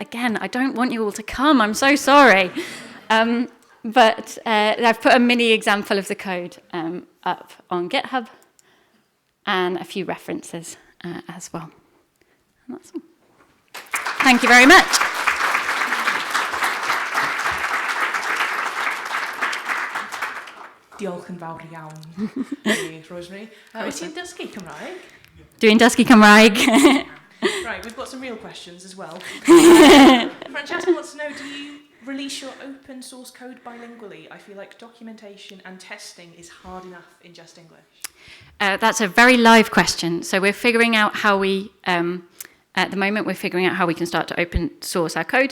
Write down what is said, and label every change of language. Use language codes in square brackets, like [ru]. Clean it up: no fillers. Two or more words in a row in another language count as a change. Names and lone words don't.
[en] Again, I don't want you all to come. I'm so sorry. But I've put a mini example of the code up on GitHub and a few references as well. And that's all. Thank you very much. [cy] Diolch yn fawr iawn, Rosemary. Wyt ti'n dysgu Cymraeg? Doing dysgu Cymraeg. [en] Right, we've got some real questions as well. Francesca wants to know, do you release your open source code bilingually? I feel like documentation and testing is hard enough in just English. That's a very live question. So we're figuring out how we, at the moment, we're figuring out how we can start to open source our code.